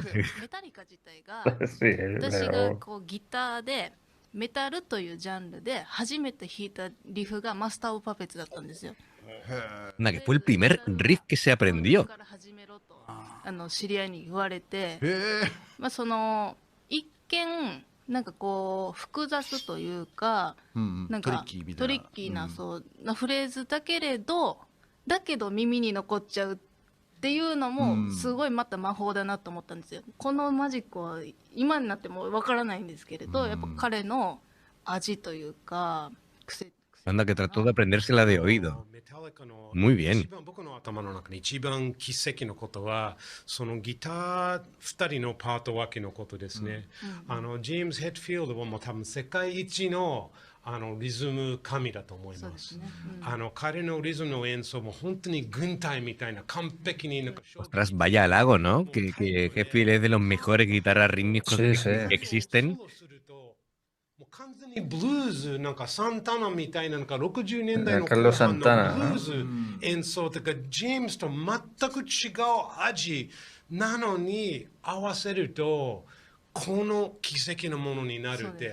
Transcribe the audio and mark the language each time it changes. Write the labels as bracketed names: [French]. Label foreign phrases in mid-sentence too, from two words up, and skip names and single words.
[Japanese] メタリカ自体が [Spanish] Sí, [Japanese] 私が [Spanish] pero... [Japanese] こうギターでメタルというジャンルで初めて弾いたリフがマスター・オブ・パペッツだったんですよ。 [Spanish] Anda, que fue el primer riff que se aprendió. [Japanese] から始めろと知り合いに言われて、へえ。まあ、その一見なんかこう複雑というか、なんかトリッキーみたいな。トリッキーなそうなフレーズだけれど、だけど耳に残っちゃうっていうのもすごいまた魔法だなと思ったんですよ。このマジックは今になってもわからないんですけれど、やっぱ彼の味というか癖。 [Spanish] Anda, que trató de aprendérsela de oído. [Japanese] メタリカの [Spanish] Muy bien. [Japanese] 一番僕の頭の中に一番奇跡のことはそのギター2人のパート分けのことですね。ジェームズ・ヘッドフィールドはもう多分世界一のリズム神だと思います。彼のリズムの演奏も本当に軍隊みたいな完璧になんか [Spanish] Ostras, vaya halago, ¿no? Que Hetfield es de los mejores guitarras rítmicos Sí, sí. que existen. [Japanese] もう完全にブルーズなんかサンタナみたいななんか60年代のカルロスサンタナブルーズ演奏とかジェームスと全く違う味なのに合わせるとこの奇跡のものになるって、